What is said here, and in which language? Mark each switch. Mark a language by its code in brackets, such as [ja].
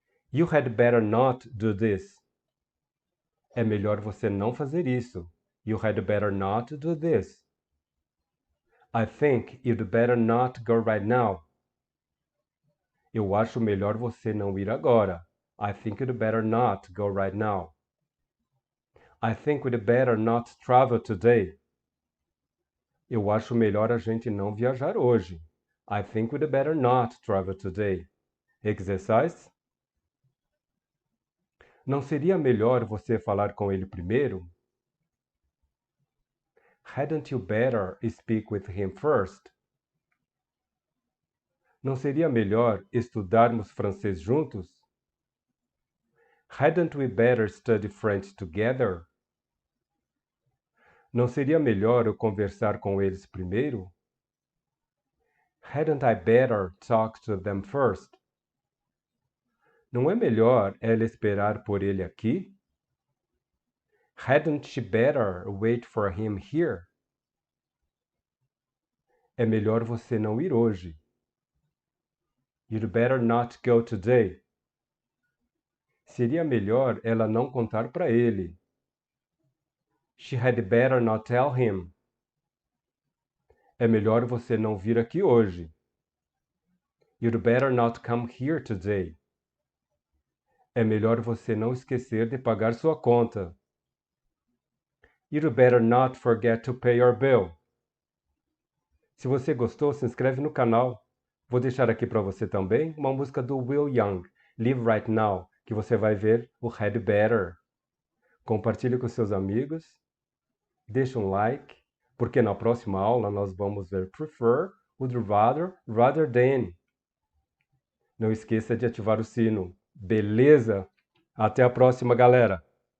[en] You had better not do this. [pt] É melhor você não fazer isso. [en] You had better not do this. I think you'd better not go right now. [pt] Eu acho melhor você não ir agora. [en] I think you'd better not go right now. I think we'd better not travel today. [pt] Eu acho melhor a gente não viajar hoje. [en] I think we'd better not travel today. Exercise. [pt] Não seria melhor você falar com ele primeiro? [en] Hadn't you better speak with him first? [pt] Não seria melhor estudarmos francês juntos? [en] Hadn't we better study French together? [pt] Não seria melhor eu conversar com eles primeiro? [en] Hadn't I better talk to them first? [pt] Não é melhor ela esperar por ele aqui? [en] Hadn't she better wait for him here? [pt] É melhor você não ir hoje. [en] You'd better not go today. [pt] Seria melhor ela não contar para ele. [en] She had better not tell him. [pt] É melhor você não vir aqui hoje. [en] You'd better not come here today. [pt] É melhor você não esquecer de pagar sua conta. [en] You'd better not forget to pay your bill. [pt] Se você gostou, se inscreve no canal. Vou deixar aqui para você também uma música do Will Young, Live Right Now, que você vai ver o Had Better. Compartilhe com seus amigos. Deixe um like, porque na próxima aula nós vamos ver prefer [en] would rather, rather than. [pt] Não esqueça de ativar o sino. Beleza? Até a próxima, galera!